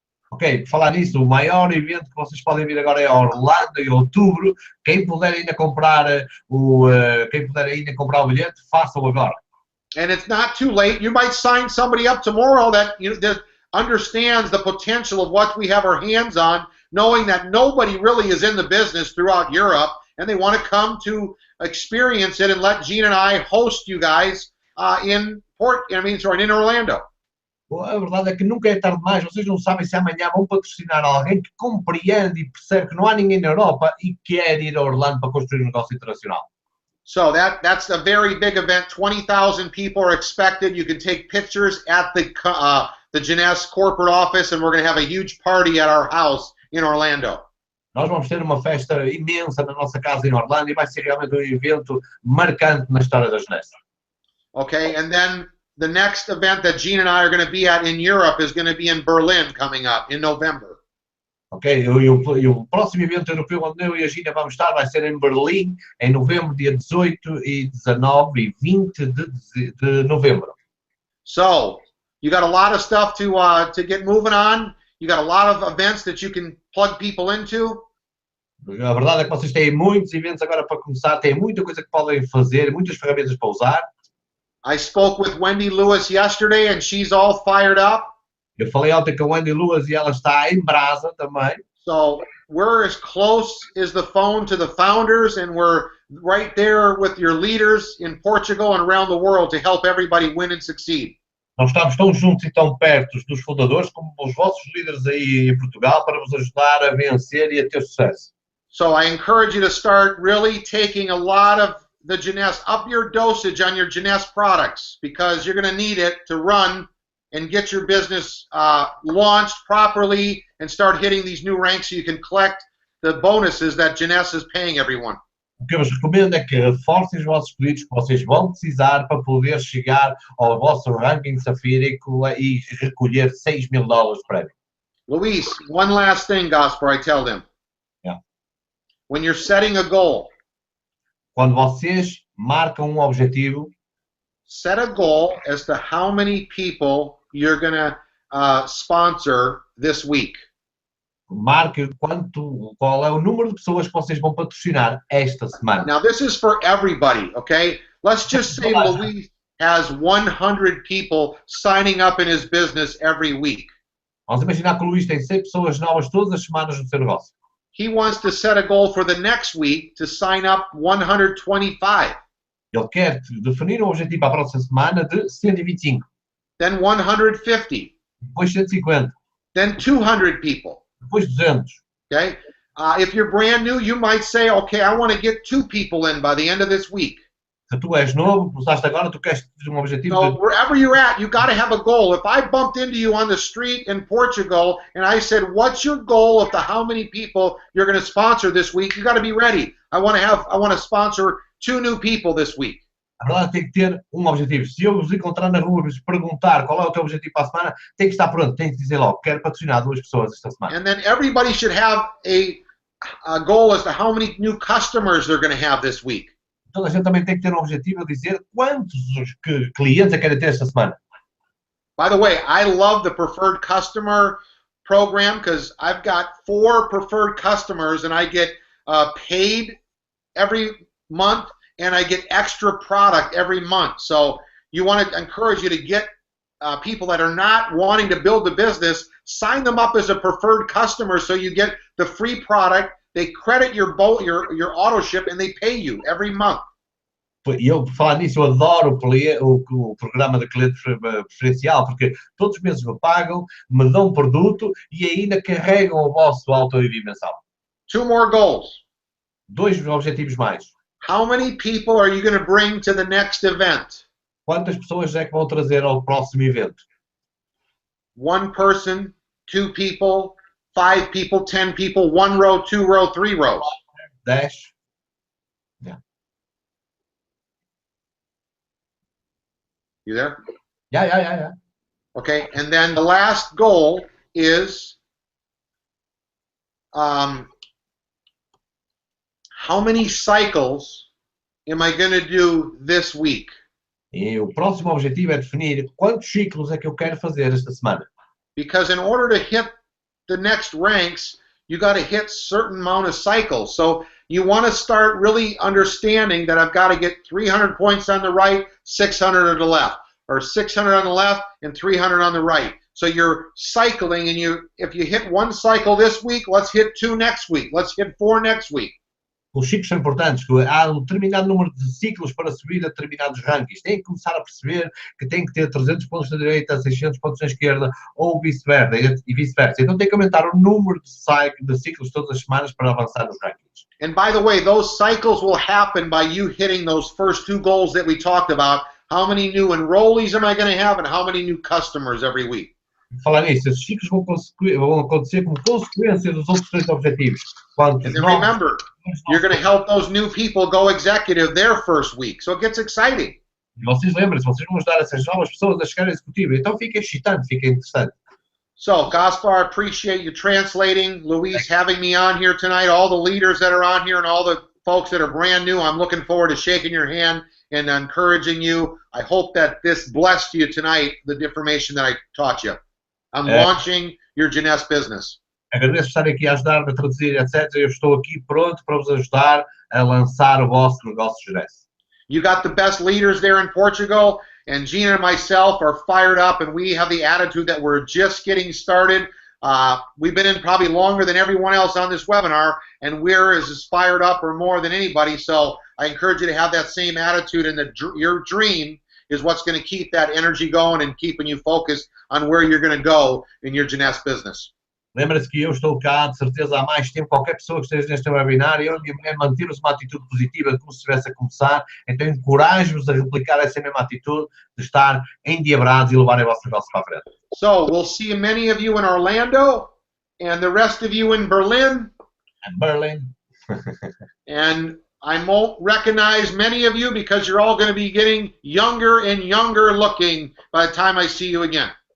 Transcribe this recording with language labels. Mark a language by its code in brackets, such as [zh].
[pt] Ok, por falar nisso, o maior evento que vocês podem vir agora é Orlando, em outubro. Quem puder ainda comprar o bilhete, faça-o agora. [en] And it's not too late. You might sign somebody up tomorrow that understands the potential of what we have our hands on, knowing that nobody really is in the business throughout Europe, and they want to come to experience it and let Gene and I host you guys in Orlando. [pt] A verdade é que nunca é tarde demais. Vocês não sabem se amanhã vão patrocinar alguém que compreende e percebe que não há ninguém na Europa e quer ir a Orlando para construir um negócio internacional. [en] So that's a very big event. 20,000 people are expected. You can take pictures at the Jeunesse corporate office, and we're going to have a huge party at our house in Orlando. [pt] Nós vamos ter uma festa imensa na nossa casa em Orlando e vai ser realmente um evento marcante na história da Jeunesse. [en] Okay, and then the next event that Gene and I are going to be at in Europe is going to be in Berlin coming up in November. [pt] Ok, e o próximo evento europeu onde eu e a Gina vamos estar vai ser em Berlim, em novembro, dia 18 e 19 e 20 de novembro. [en] So, you got a lot of stuff to get moving on. You got a lot of events that you can plug people into. [pt] A verdade é que vocês têm muitos eventos agora para começar, têm muita coisa que podem fazer, muitas ferramentas para usar. [en] I spoke with Wendy Lewis yesterday and she's all fired up. [pt] Eu falei ontem com a Wendy Lewis e ela está em brasa também. [en] So we're as close as the phone to the founders, and we're right there with your leaders in Portugal and around the world to help everybody win and succeed. [pt] Nós estamos tão juntos e tão perto dos fundadores como os vossos líderes aí em Portugal para vos ajudar a vencer e a ter sucesso. [en] So I encourage you to start really taking a lot of the Jeunesse, up your dosage on your Jeunesse products, because you're going to need it to run and get your business launched properly and start hitting these new ranks so you can collect the bonuses that Jeunesse is paying everyone. [pt] O que eu vos recomendo é que reforcem os vossos pedidos que vocês vão precisar para poder chegar ao vosso ranking safírico e recolher $6.000 de prémio. [en] Luis, one last thing, Gaspar, I tell them. Yeah. When you're setting a goal, [pt] quando vocês marcam objetivo, [en] set a goal as to how many people you're going to sponsor this week. [pt] Marque qual é o número de pessoas que vocês vão patrocinar esta semana. [en] Now this is for everybody, okay? Let's just say Luis has 100 people signing up in his business every week. [pt] Vamos imaginar que o Luís tem 100 pessoas novas todas as semanas no seu negócio. [en] He wants to set a goal for the next week to sign up 125. [pt] Ele quer definir um objetivo para a próxima semana de 125. [en] Then 150. [pt] Depois 150. [en] Then 200 people. [pt] Depois 200. [en] Okay? If you're brand new, you might say, okay, I want to get 2 people in by the end of this week. [pt] Se tu és novo, começaste agora, tu queres ter objetivo [en] So [pt] de... [en] wherever you're at, you got to have a goal. If I bumped into you on the street in Portugal and I said, what's your goal of how many people you're going to sponsor this week? You got to be ready. I want to sponsor 2 new people this week. [pt] A verdade tem que ter objetivo. Se eu vos encontrar na rua e vos perguntar qual é o teu objetivo para a semana, tem que estar pronto, tem que dizer logo, quero patrocinar 2 pessoas esta semana. [en] And then everybody should have a goal as to how many new customers they're going to have this week. [pt] Então a gente também tem que ter objetivo a dizer quantos clientes é que querem ter esta semana. [en] By the way, I love the preferred customer program because I've got 4 preferred customers and I get paid every month and I get extra product every month. So you want to encourage you to get people that are not wanting to build a business, sign them up as a preferred customer so you get the free product. They credit your auto ship and they pay you every month. [pt] E eu, por falar nisso, eu adoro o programa de cliente preferencial, porque todos os meses me pagam, me dão um produto e ainda carregam o vosso auto-envio mensal. [en] 2 more goals. [pt] 2 objetivos mais. [en] How many people are you going to bring to the next event? [pt] Quantas pessoas é que vão trazer ao próximo evento? [en] 1 person, 2 people, 5 people, 10 people, 1 row, 2 row, 3 rows. 10. Yeah. You there? Yeah. Okay, and then the last goal is how many cycles am I going to do this week? [pt] E o próximo objetivo é definir quantos ciclos é que eu quero fazer esta semana. [en] Because in order to hit the next ranks, you got to hit certain amount of cycles. So you want to start really understanding that I've got to get 300 points on the right, 600 on the left, or 600 on the left and 300 on the right. So you're cycling, and if you hit 1 cycle this week, let's hit 2 next week. Let's hit 4 next week. [pt] Os ciclos são importantes, há um determinado número de ciclos para subir a determinados rankings. Tem que começar a perceber que tem que ter 300 pontos na direita, 600 pontos na esquerda, ou vice-versa. Então tem que aumentar o número de ciclos todas as semanas para avançar nos rankings. [en] And by the way, those cycles will happen by you hitting those first 2 goals that we talked about. How many new enrollees am I going to have and how many new customers every week? [pt] Falar nisso, esses ciclos vão acontecer como consequência dos outros 3 objetivos. [en] And then remember, you're going to help those new people go executive their first week. So it gets exciting. [pt] E vocês lembrem-se, vocês vão ajudar essas novas pessoas a chegar ao executivo. Então fica excitante, fica interessante. [en] So, Gaspar, appreciate you translating. Luis having me on here tonight. All the leaders that are on here and all the folks that are brand new, I'm looking forward to shaking your hand and encouraging you. I hope that this blessed you tonight, the information that I taught you. I'm launching your Jeunesse business. Agradeço estar aqui a ajudar-me a traduzir, etc. Eu estou aqui pronto para vos ajudar a lançar o vosso negócio Jeunesse. You got the best leaders there in Portugal. and Gina and myself are fired up, and we have the attitude that we're just getting started. We've been in probably longer than everyone else on this webinar, and we're as fired up or more than anybody. So I encourage you to have that same attitude, and your dream is what's going to keep that energy going and keeping you focused on where you're going to go in your Jeunesse business. [pt] Lembra-se que eu estou cá, de certeza, há mais tempo. Qualquer pessoa que esteja neste webinar, eu e a minha mulher mantemos uma atitude positiva como se estivesse a começar. Então, encorajo-vos a replicar essa mesma atitude de estar endiabrados e levarem o vosso negócio para a frente. [en] So, we'll see many of you in Orlando, and the rest of you in Berlin. And Berlin. And I won't recognize many of you because you're all going to be getting younger and younger looking by the time I see you again.